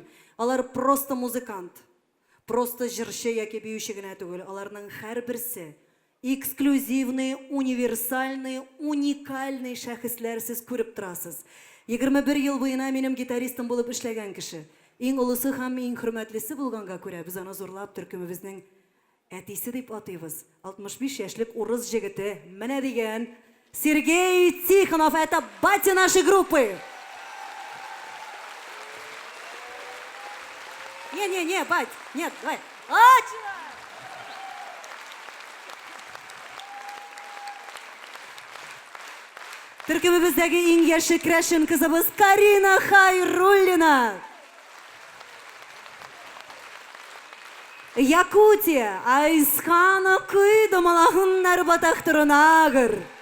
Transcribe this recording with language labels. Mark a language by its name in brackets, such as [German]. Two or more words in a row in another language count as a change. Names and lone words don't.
[Tatar] Алар просто музыкант, просто җырчы яки биюче генә түгел, аларның һәрберсе [Russian] эксклюзивный, универсальный, уникальный [Tatar] шәхесләр, сез күреп торасыз. 21 ел буена минем гитаристым булып эшләгән кеше. Иң улысы һәм иң хөрмәтлесе булганга күрә без аны зурлап төркемебезнең әтисе дип атыйбыз. 65 яшьлек урыс җегете, менә дигән Сергей Тихонов, [Russian] это батя нашей группы. Не, бать, нет, давай. [Tatar] Төркемебездәге иң яше крәшен кызыбыз Карина Хайруллина. Якутия, Айсхана күйді малахыннар батақтырынағыр.